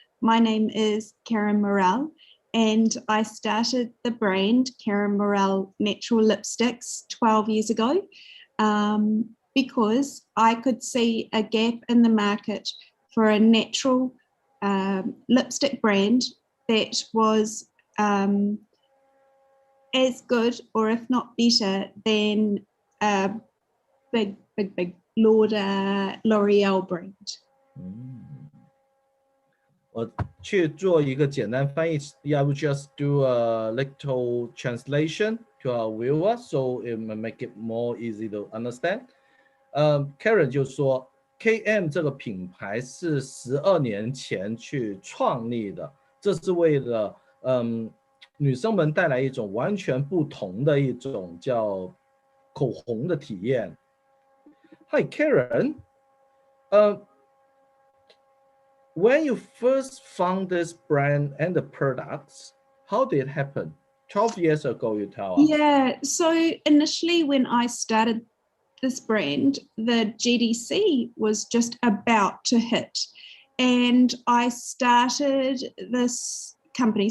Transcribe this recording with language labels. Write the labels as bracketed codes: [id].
[en] My name is Karen Murrell, and I started the brand Karen Murrell Natural Lipsticks 12 years ago because I could see a gap in the market for a natural lipstick brand that was as good, or if not better, than a big L'Oreal brand. [zh] 我去做一个简单翻译 [en] I will just do a little translation to our viewers so it will make it more easy to understand. [zh] Karen 就说 KM 这个品牌是12年前去创立的，这是为了女生们带来一种完全不同的一种叫口红的体验。 [en] Hi Karen, when you first found this brand and the products, how did it happen? 12 years ago, you tell us. Yeah, so initially when I started this brand, the GDC was just about to hit, and I started this company.